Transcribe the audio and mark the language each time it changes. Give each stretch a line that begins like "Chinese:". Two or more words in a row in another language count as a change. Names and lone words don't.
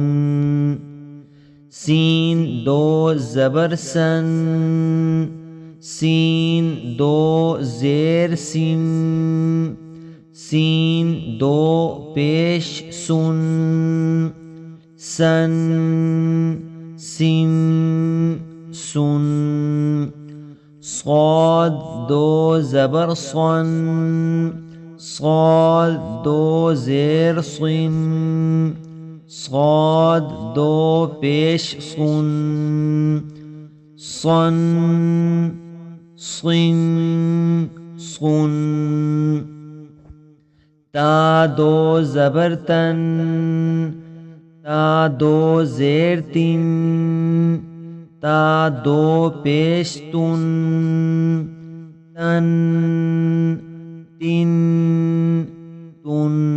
Urdu: سین دو زبر سن، سین دو زیر سن، سین دو پیش سن، سن سن سن۔ صاد دو زبر صن، صاد دو زیر صن، صاد دو پیش صن، صن صن صن۔ تا دو زبر تن، تا دو زیر تن، تا دو پیش تن، تن تن تن۔